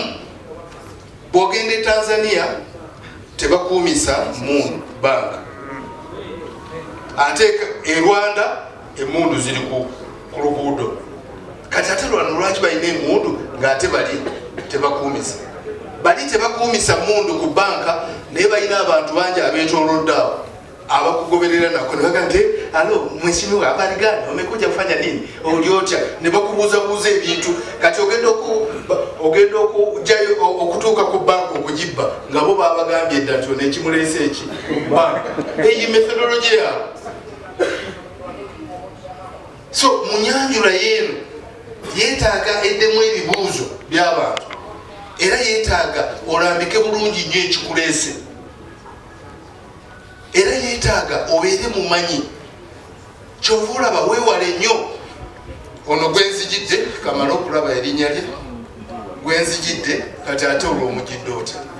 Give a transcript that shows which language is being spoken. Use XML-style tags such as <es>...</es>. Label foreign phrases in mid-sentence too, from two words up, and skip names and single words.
<lg>Bw'ogenda e Tanzania tebakuumisa mu banka ate e Rwanda emundu ziri ku luguudo. Kati ate lwano lwaki balina emundu ng'ate bali tebakuumisa? Bali tebakuumisa mundu ku banka naye balina abantu bangi abeetoolodde awo abakugoberera nako ne baga nti</lg> <sw>alo mheshimiwa habari gani umekuja kufanya nini</sw> <lg>oli otya ne bakubuuzabuuza ebintu kati ogenda okujayo okutuuka ku banka okugibba nga bo babagambye dda nti nekimuleese eki banka eyi methodology yaabwe. So munyanjula yeeno yeetaaga eddemu ebibuuzo by'abantu era yeetaaga olambike bulungi nnyo ekikuleese era yeetaaga obeere mumanyi kyova olaba weewale nnyo ono gwenzijidde kamala okulaba erinnya lye gwenzijidde kati ate olw'omujidde ota</lg>